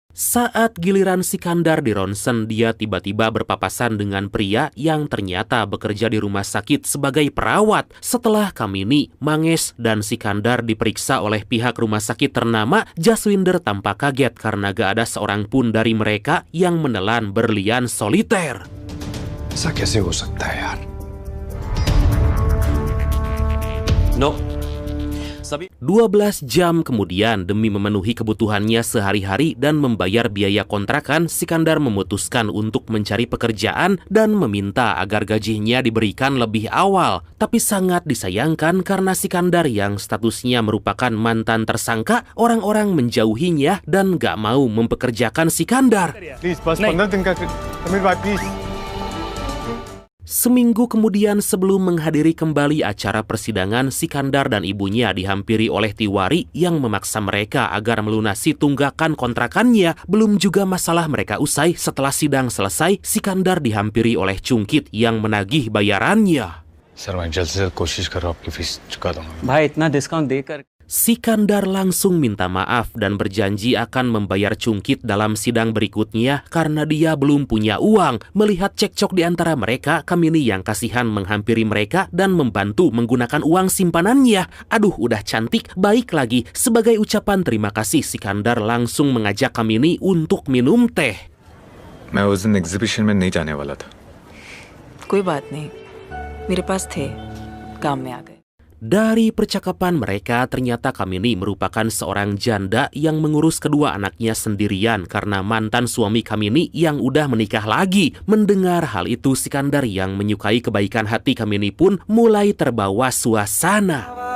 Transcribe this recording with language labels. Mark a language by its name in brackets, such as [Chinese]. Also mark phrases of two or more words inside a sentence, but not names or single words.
[Indonesian] Saat giliran Sikandar di ronsen, dia tiba-tiba berpapasan dengan pria yang ternyata bekerja di rumah sakit sebagai perawat. Setelah Kamini, Mangesh, dan Sikandar diperiksa oleh pihak rumah sakit ternama, Jaswinder tampak kaget karena gak ada seorang pun dari mereka yang menelan berlian soliter. [Hindi] ऐसा कैसे हो सकता है यार? [English] नो [Indonesian] 12 jam kemudian, demi memenuhi kebutuhannya sehari-hari dan membayar biaya kontrakan, Sikandar memutuskan untuk mencari pekerjaan dan meminta agar gajinya diberikan lebih awal. Tapi sangat disayangkan karena Sikandar yang statusnya merupakan mantan tersangka, orang-orang menjauhinya dan gak mau mempekerjakan Sikandar. [Hindi] प्लीज बस 15 दिन का समीर भाई प्लीज [Indonesian] Seminggu kemudian sebelum menghadiri kembali acara persidangan, Sikandar dan ibunya dihampiri oleh Tiwari yang memaksa mereka agar melunasi tunggakan kontrakannya. Belum juga masalah mereka usai, setelah sidang selesai, Sikandar dihampiri oleh Cungkit yang menagih bayarannya. [Hindi] सर मैं जल्द से जल्द कोशिश कर रहा हूँ आपकी फीस चुका दूंगा भाई इतना डिस्काउंट देकर [Indonesian] Sikandar langsung minta maaf dan berjanji akan membayar Cungkit dalam sidang berikutnya karena dia belum punya uang. Melihat cekcok di antara mereka, Kamini yang kasihan menghampiri mereka dan membantu menggunakan uang simpanannya. Aduh, udah cantik, baik lagi. Sebagai ucapan terima kasih, Sikandar langsung mengajak Kamini untuk minum teh. [Hindi] मैं उस दिन एग्जीबिशन में नहीं जाने वाला था कोई बात नहीं मेरे पास थे काम में आ गए [Indonesian] Dari percakapan mereka, ternyata Kamini merupakan seorang janda yang mengurus kedua anaknya sendirian karena mantan suami Kamini yang udah menikah lagi. Mendengar hal itu, Sikandar yang menyukai kebaikan hati Kamini pun mulai terbawa suasana.